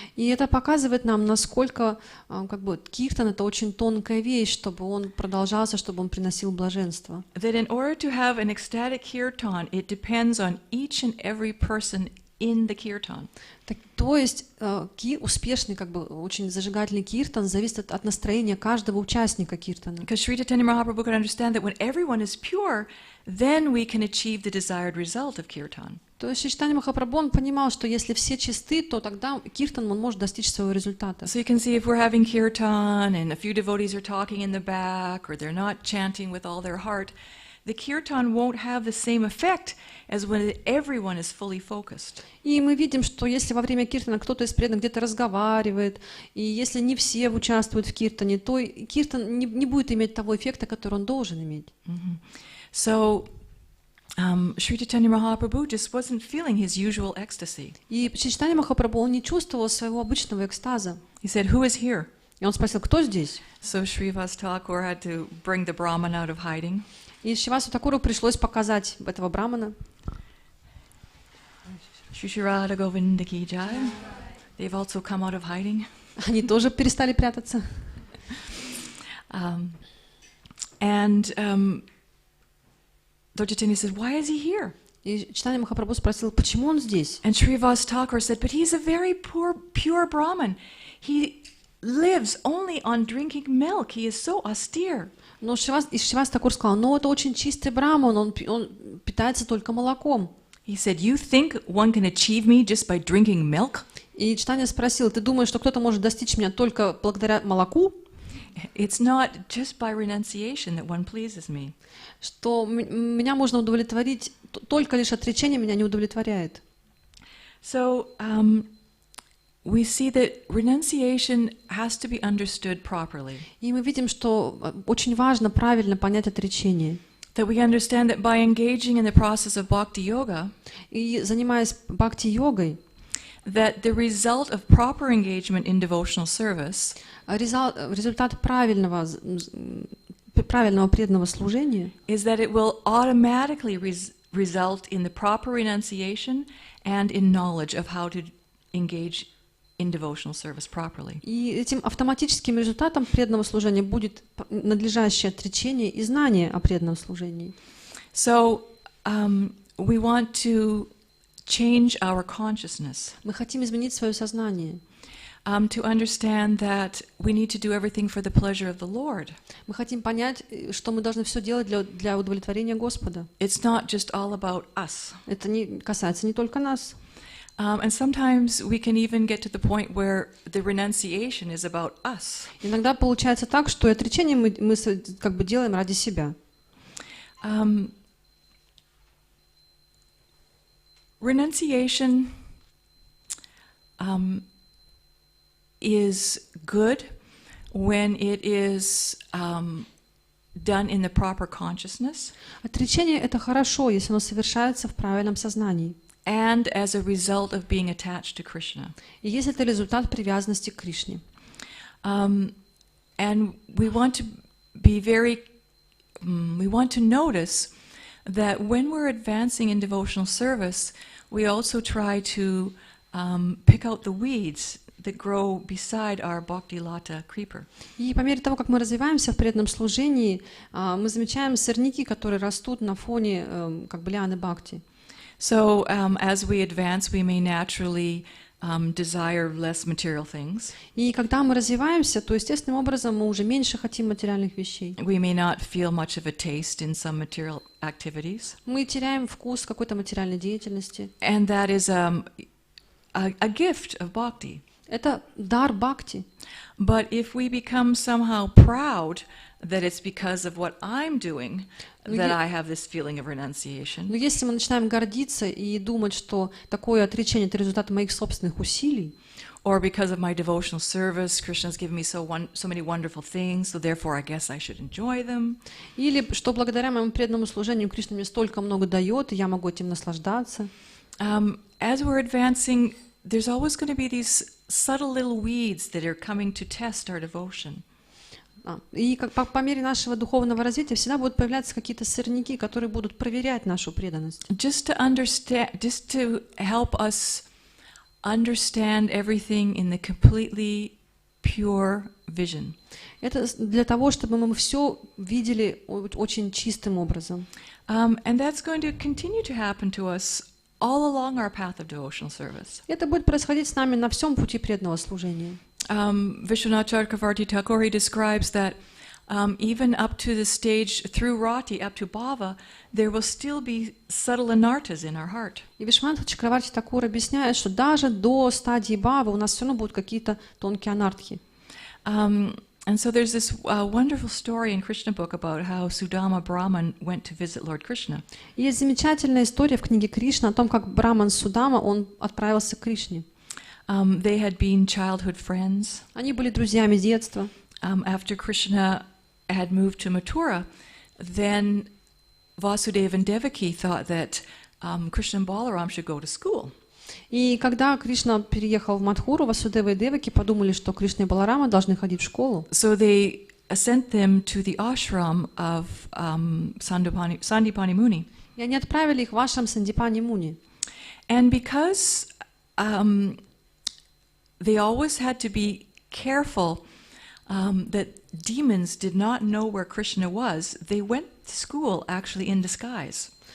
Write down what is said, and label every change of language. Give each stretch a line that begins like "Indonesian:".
Russian: И это показывает нам, насколько киртан — это очень тонкая вещь, чтобы он продолжался, чтобы он приносил блаженство.
English: That in order to have an ecstatic kirtan, it depends on each and every person in the kirtan.
Russian: То есть успешный, очень зажигательный киртан зависит от настроения каждого участника киртана.
English: Because Sri Chaitanya Mahaprabhu could understand that when everyone is pure, then we can achieve the desired result of kirtan.
Russian: То есть Чайтанья Махапрабху, он понимал, что если все чисты, то тогда киртан он может достичь своего результата.
English: So you can see if we're having kirtan and a few devotees are talking in the back or they're not chanting with all their heart, the kirtan won't have the same effect as when everyone is fully focused.
Russian: И мы видим, что если во время киртана кто-то из преданных где-то разговаривает, и если не все участвуют в киртане, то киртан не будет иметь того эффекта, который он должен иметь.
English: So Sri Chaitanya Mahaprabhu just wasn't feeling his usual ecstasy.
Russian: И Чайтанья Махапрабху, он не чувствовал своего обычного экстаза.
English: He said, "Who is here?"
Russian: И он спросил: кто здесь?
English: So Srivas Thakur had to bring the Brahman out of hiding.
Russian: И Шривасу Такуру пришлось показать этого брамана.
Hindi: Shri Radha Govinda ki jai.
English: They've also come out of hiding.
Russian: Они тоже перестали прятаться.
English: And Lord Chaitanya said, "Why is he here?"
Russian: И Чайтанья Махапрабху спросил: почему он здесь?
English: And Srivas Thakur said, "But he's a very poor, pure Brahman. He lives only on drinking milk. He is so austere."
Russian: Но Шривас Такур сказал: ну, это очень чистый браман, он питается только молоком.
English: He said, "You think one can achieve me just by drinking milk?"
Russian: И Чайтанья спросил: ты думаешь, что кто-то может достичь меня только благодаря молоку?
English: It's not just by renunciation that one pleases me.
Russian: Что меня можно удовлетворить, только лишь отречение меня не удовлетворяет.
English: So we see that renunciation has to be understood properly.
Russian: И мы видим, что очень важно правильно понять отречение.
English: That we understand that by engaging in the process of bhakti yoga,
Russian: И занимаясь бхакти-йогой,
English: that the result of proper engagement in devotional service
Russian: результат правильного преданного служения
English: is that it will automatically result in the proper renunciation and in knowledge of how to engage in devotional service properly.
Russian: И этим автоматическим результатом преданного служения будет надлежащее отречение и знание о преданном служении.
English: So we want to change our consciousness.
Russian: Мы хотим изменить свое сознание.
English: to understand that we need to do everything for the pleasure of the Lord.
Russian: Мы хотим понять, что мы должны все делать для удовлетворения Господа.
English: It's not just all about us.
Russian: Это не касается не только нас.
English: And sometimes we can even get to the point where the renunciation is about us.
Russian: Иногда получается так, что и отречение мы как бы делаем ради себя.
English: Renunciation is good when it is done in the proper consciousness.
Russian: Отречение — это хорошо, если оно совершается в правильном сознании.
English: And as a result of being attached to Krishna.
Russian: И если это результат привязанности к Кришне.
English: And we want to be we want to notice that when we're advancing in devotional service, we also try to pick out the weeds that grow beside our bhakti lata creeper.
Russian: И по мере того, как мы развиваемся в преданном служении, мы замечаем сорняки, которые растут на фоне как бы лианы бхакти.
English: So as we advance, we may naturally desire less material things.
Russian: И когда мы развиваемся, то естественным образом мы уже меньше хотим материальных вещей.
English: We may not feel much of a taste in some material activities.
Russian: Мы теряем вкус какой-то материальной деятельности.
English: And that is a gift of bhakti.
Russian: Это дар бхакти.
English: But if we become somehow proud that it's because of what I'm doing that I have this feeling of renunciation.
Russian: Но если мы начинаем гордиться и думать, что такое отречение — это результат моих собственных усилий,
English: or because of my devotional service, Krishna's given me so many wonderful things, so therefore I guess I should enjoy them.
Russian: или что благодаря моему преданному служению Кришна мне столько много дает, и я могу этим наслаждаться.
English: As we're advancing, there's always going to be these subtle little weeds that are coming to test our devotion.
Russian: И как по мере нашего духовного развития всегда будут появляться какие-то сорняки, которые будут проверять нашу преданность.
English: Just to help us understand everything in the completely pure vision.
Russian: Это для того, чтобы мы все видели очень чистым образом.
English: And that's going to continue to happen to us all along our path of devotional service.
Russian: Это будет происходить с нами на всем пути преданного служения.
English: Vishwanath Chakravarti Thakur, he describes that even up to the stage through Rati, up to Bhava, there will still be subtle anarthas in our heart.
Russian: И Вишванатха Чакраварти Такур объясняет, что даже до стадии Бхавы у нас все равно будут какие-то тонкие анартхи.
English: And so there's this wonderful story in Krishna book about how Sudama Brahman went to visit Lord Krishna.
Russian: И есть замечательная история в книге Кришна о том, как Браман Судама, он отправился к Кришне.
English: They had been childhood friends.
Russian: Они были друзьями детства.
English: After Krishna had moved to Mathura, then Vasudeva and Devaki thought that Krishna and Balaram should go to school.
Russian: И когда Кришна переехал в Мадхуру, Васудева и Деваки подумали, что Кришна и Баларама должны ходить в школу.
English: So they sent them to the ashram of Sandipani Muni.
Russian: И они отправили их в ашрам Сандипани Муни.
English: And because they always had to be careful that demons did not know where Krishna was, they went to school actually in disguise.